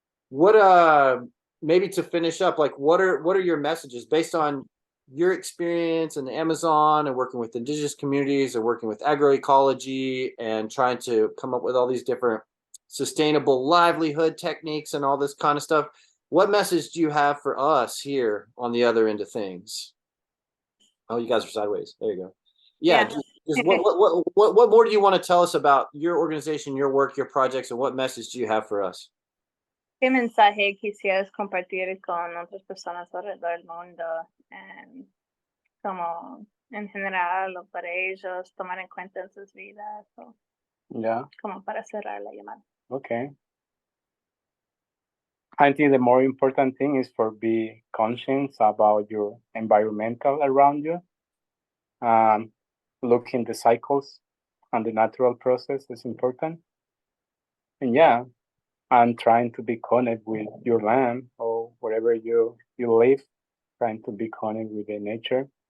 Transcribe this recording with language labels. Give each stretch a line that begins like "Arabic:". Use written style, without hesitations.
English: What maybe to finish up, like what are your messages based on your experience in the Amazon and working with indigenous communities and working with agroecology and trying to come up with all these different sustainable livelihood techniques and all this kind of stuff? What message do you have for us here on the other end of things? Oh, you guys are sideways. There you go. Yeah. Just what more do you want to tell us about your organization, your work, your projects, and what message do you have for us?
Spanish: ¿Qué mensaje quisieras compartir con otras personas alrededor del mundo? Como en general, o para ellos tomar en cuenta en sus vidas, o como para cerrar la llamada.
English: Okay. I think the more important thing is for be conscious about your environmental around you. Looking the cycles and the natural process is important. And yeah, and trying to be connected with your land or wherever you live, trying to be connected with the nature.